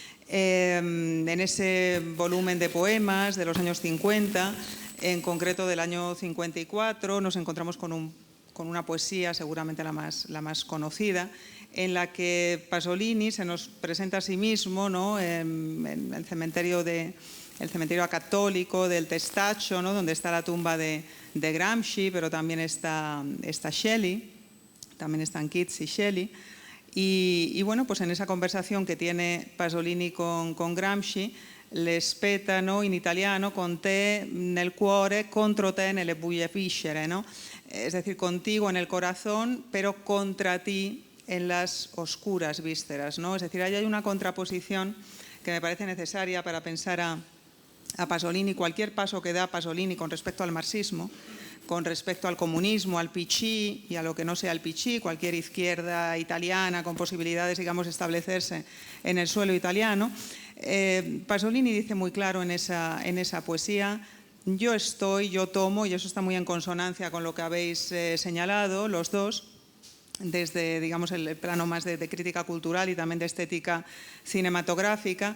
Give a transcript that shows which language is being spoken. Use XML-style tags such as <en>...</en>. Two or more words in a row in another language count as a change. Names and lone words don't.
<es>En ese volumen de poemas de los años 50, en concreto del año 54, nos encontramos con una poesía, seguramente la más conocida, en la que Pasolini se nos presenta a sí mismo, ¿no? en el cementerio católico del Testaccio, ¿no? Donde está la tumba de Gramsci, pero también está Shelley, también están Keats y Shelley. Y bueno, pues en esa conversación que tiene Pasolini con Gramsci, le speta, ¿no?</es> <it>In italiano, con te nel cuore, contro te nelle buie viscere,</it> <es>¿no? Es decir, contigo en el corazón, pero contra ti en las oscuras vísceras, ¿no? Es decir, ahí hay una contraposición que me parece necesaria para pensar a Pasolini. Cualquier paso que da Pasolini con respecto al marxismo, con respecto al comunismo, al PC y a lo que no sea el PC, cualquier izquierda italiana con posibilidades, digamos, de establecerse en el suelo italiano, Pasolini dice muy claro en esa poesía: yo tomo, y eso está muy en consonancia con lo que habéis señalado los dos, desde, digamos, el plano más de crítica cultural y también de estética cinematográfica.</es>